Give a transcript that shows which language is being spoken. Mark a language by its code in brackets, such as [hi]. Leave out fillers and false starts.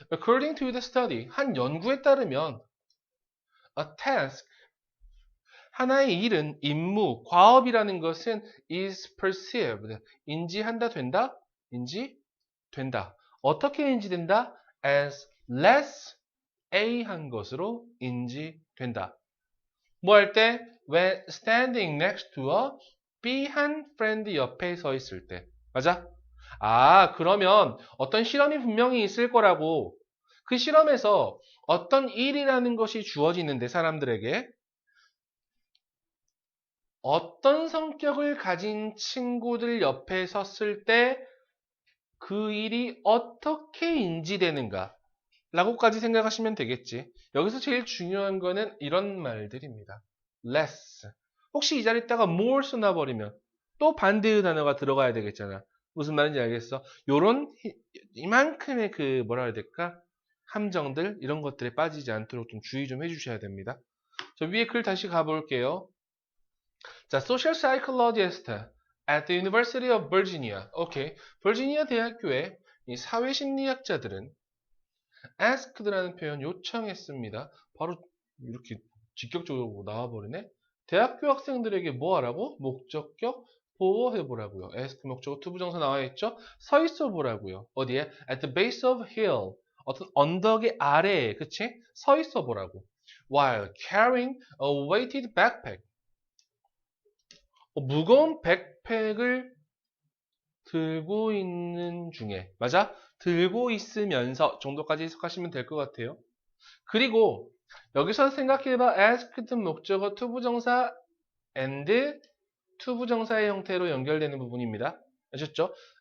[en] According to the study, [ko] 한 연구에 따르면 [en] a task, [ko] 하나의 일은, 임무, 과업이라는 것은 [en] is perceived, [ko] 인지한다, 된다? 인지된다. 어떻게 인지된다? [en] as less [ko] A한 것으로 인지된다. 뭐 할 때? [en] When standing next to a B한 friend [ko] 옆에 서 있을 때. 맞아? 아, 그러면 어떤 실험이 분명히 있을 거라고. 그 실험에서 어떤 일이라는 것이 주어지는데 사람들에게 어떤 성격을 가진 친구들 옆에 섰을 때 그 일이 어떻게 인지되는가 라고까지 생각하시면 되겠지. 여기서 제일 중요한 거는 이런 말들입니다. [en] less. [ko] 혹시 이 자리에다가 more 써놔버리면 또 반대의 단어가 들어가야 되겠잖아. 무슨 말인지 알겠어? 요런 이만큼의 그 뭐라 해야 될까? 함정들 이런 것들에 빠지지 않도록 좀 주의 좀 해주셔야 됩니다. 저 위에 글 다시 가볼게요. 자, [en] social psychologist at the University of Virginia. [ko] 오케이. 버지니아 대학교의 이 사회심리학자들은 asked라는 표현 요청했습니다. 바로 이렇게 직격적으로 나와버리네. 대학교 학생들에게 뭐 하라고? 목적격 보호해보라고요. ask 목적어 투부정사 나와있죠? 서 있어 보라고요. 어디에? [en] at the base of hill. [ko] 어떤 언덕의 아래에, 그치? 서 있어 보라고. [en] while carrying a weighted backpack. [ko] 무거운 백팩을 들고 있는 중에, 맞아? 들고 있으면서 정도까지 해석하시면 될 것 같아요. 그리고 여기서 생각해봐. asked 목적어 투부정사 and 투부정사의 형태로 연결되는 부분입니다. 아셨죠?